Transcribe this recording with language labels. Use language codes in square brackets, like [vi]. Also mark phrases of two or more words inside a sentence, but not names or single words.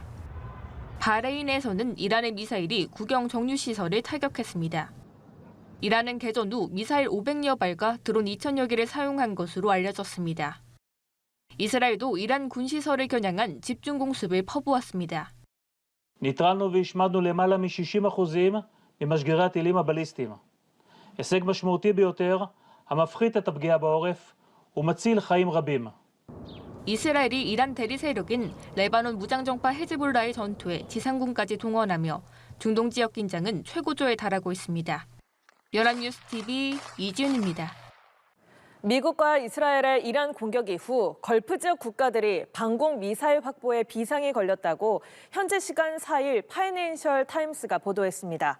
[ko] 바레인에서는 이란의 미사일이 국영 정유시설을 타격했습니다. 이란은 개전 후 미사일 500여 발과 드론 2,000여 개를 사용한 것으로 알려졌습니다. 이스라엘도 이란 군시설을 겨냥한 집중 공습을 퍼부었습니다. [he] ניטרלנו והשמדנו למעלה מ-60% ממשגרי הטילים הבליסטיים. הישג משמעותי ביותר המפחית את הפגיעה בעורף ומציל חיים רבים. [ko] 이스라엘이 이란 대리 세력인 레바논 무장정파 헤즈볼라의 전투에 지상군까지 동원하며 중동 지역 긴장은 최고조에 달하고 있습니다. 연합뉴스 TV 이지윤입니다. 미국과 이스라엘의 이란 공격 이후 걸프 지역 국가들이 방공 미사일 확보에 비상이 걸렸다고 현지 시간 4일 파이낸셜 타임스가 보도했습니다.